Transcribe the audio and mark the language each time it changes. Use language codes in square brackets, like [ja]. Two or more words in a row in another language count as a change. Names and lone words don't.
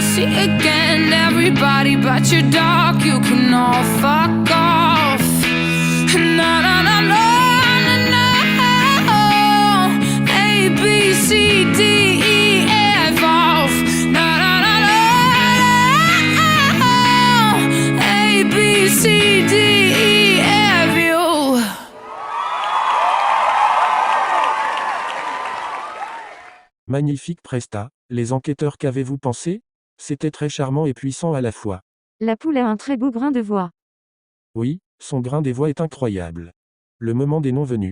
[en] again. Everybody but your dog, you can all fuck off. No, no, no, no, no, no. A, B, C, D, E, F off. No, no, no, no. A, B, C, D, E, F you. [fr] Magnifique presta, les enquêteurs, qu'avez-vous pensé? C'était très charmant et puissant à la fois. La poule a un très beau grain de voix. Oui, son grain des voix est incroyable. Le moment des noms venus.